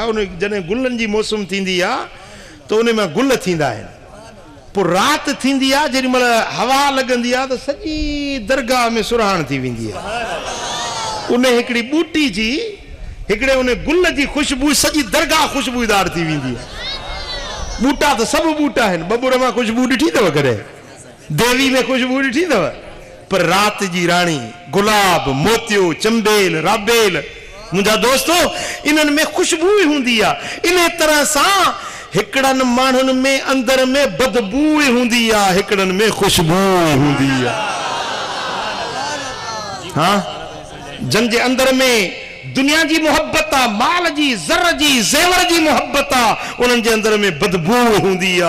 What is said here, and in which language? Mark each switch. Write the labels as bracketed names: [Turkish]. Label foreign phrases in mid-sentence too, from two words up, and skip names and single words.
[Sindhi] उन जॾहिं गुलनि जी मौसम थींदी आहे त उन में गुल थींदा आहिनि। पोइ राति थींदी आहे जेॾी महिल हवा लॻंदी आहे त सॼी दरगाह में सुरहान थी वेंदी आहे। उन हिकिड़ी बूटी जी हिकिड़े उन गुल जी खुशबू सॼी दरगाह खुशबूदार थी वेंदी आहे। [Urdu] بوٹا تو سب بوٹا ہے [Sindhi] बबूर में खुशबू ॾिठी अथव कॾहिं देवी में खुशबू ॾिठी अथव पर रात जी रानी गुलाब मोतियो चंबेल राबेल मुंहिंजा दोस्तो इन्हनि में खुशबू ही हूंदी आहे। इन तरह सां हिकिड़नि माण्हुनि में अंदर में बदबू ही हूंदी आहे हिकिड़नि में खुशबू हूंदी आहे। हाँ जंहिंजे अंदर में दुनिया जी मोहब्बत आ माल जी ज़र जी ज़ेवर जी मोहब्बत आ उन्हनि जे अंदर में बदबू हूंदी आ।